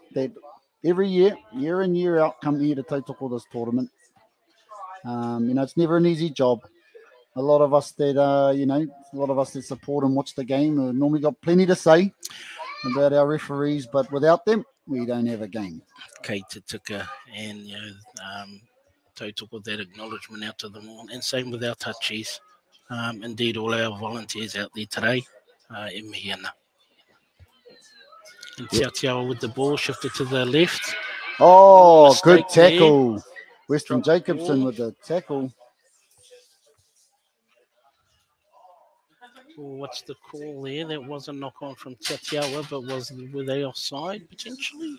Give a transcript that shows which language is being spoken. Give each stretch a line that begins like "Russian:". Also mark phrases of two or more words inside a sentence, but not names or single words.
English: They every year in, year out, come here to tautoko this tournament. It's never an easy job. a lot of us that a lot of us that support and watch the game normally got plenty to say about our referees, but without them, we don't have a game.
Māori: Kei Te Tika,
English: and tautoko that acknowledgement out to them all, and same with our touchies. Indeed, all our volunteers out there today,
Māori: e mihi ana.
English: And Tiawa with the ball shifted to the left. Oh, Mistake good tackle. there. Weston Drop Jacobson ball. with the tackle. What's the call there? That was a knock on from Tiawa, but were they offside potentially?